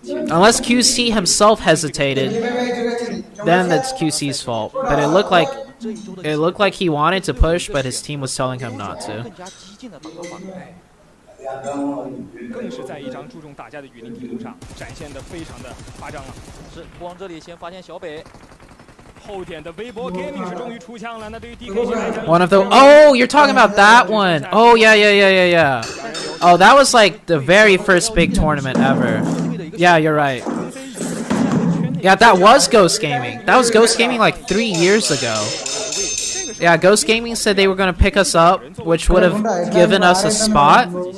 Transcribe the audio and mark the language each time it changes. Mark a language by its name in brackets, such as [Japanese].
[English] Unless QC himself hesitated, then that's QC's fault. But it looked like he wanted to push, but his team was telling him not to. [Chinese] 更是在一张注重打架的雨林地图上展现的非常的夸张了。是光这里先发现小北，后点的微博 gaming 是终于出枪了。那对于 DKG 来讲 [English] ，One of the you're talking about that one. Oh yeah. Oh, that was like the very first big tournament ever. Yeah, you're right. Yeah, that was Ghost Gaming. That was Ghost Gaming like 3 years ago. Yeah, Ghost Gaming said they were going to pick us up, which would have given us a spot.